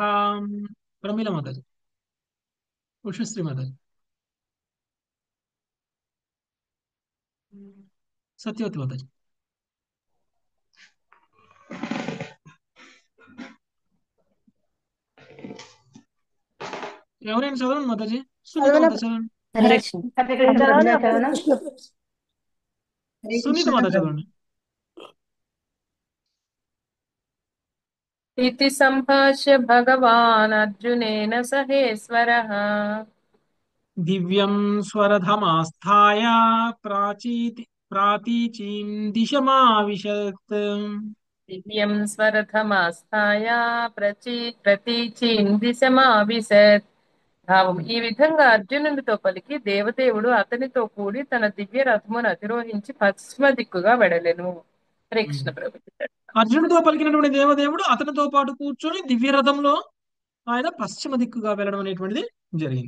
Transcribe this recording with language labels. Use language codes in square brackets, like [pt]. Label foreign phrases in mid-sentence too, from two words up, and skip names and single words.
[te] ప్రమిళ మాతాజీ, ఉషశ్రీ మాతాజీ, సత్యవతి మాతాజీ, ఎవరైనా చదవండి మాతాజీ. సునీత మాత చదవండి. హరే కృష్ణ. హరే కృష్ణ ప్రభుజీ, చదవనా? హరే సునీత కృష్ణ మాత ప్రభు. చదవండి. [sa] इति सम्भाष्य भगवान् अर्जुनेन सहेश्वरः దివ్యం స్వరధమాస్థాయ ప్రాచీచీం దిశమావిశత్. दिव्यं स्वरथमास्थाय ప్రతీచీం దిశమావిశత్. [te] భావం: ఈ విధంగా అర్జునుడితో పలికి దేవదేవుడు అతనితో కూడి తన దివ్య రథమును అధిరోహించి పశ్చిమ దిక్కుగా వెడలెను. హరే కృష్ణ ప్రభు. అర్జునుడితో పలికినటువంటి దేవదేవుడు అతనితో పాటు కూర్చొని దివ్య రథంలో ఆయన పశ్చిమ దిక్కుగా వెళ్ళడం అనేటువంటిది జరిగింది.